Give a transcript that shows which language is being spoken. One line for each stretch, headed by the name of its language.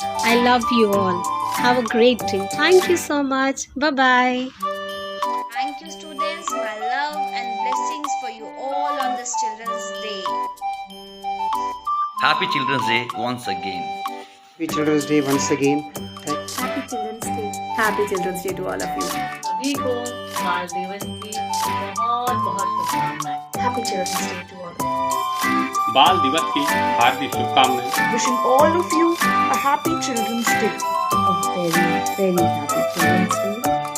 English: I love you all. Have a great day. Thank you so much. Bye-bye. Thank you, students. My love and blessings for you all on this Children's Day. Happy Children's Day once again. Happy Children's Day once again. Happy Children's Day. Happy Children's Day to all of you.
Hindi: सभी को बाल दिवस की बहुत बहुत शुभकामनाएं।
English: Happy Children's Day to all.
Hindi: बाल दिवस की हार्दिक शुभकामनाएं।
English: Wishing all of you a happy Children's Day. A very, very happy Children's Day.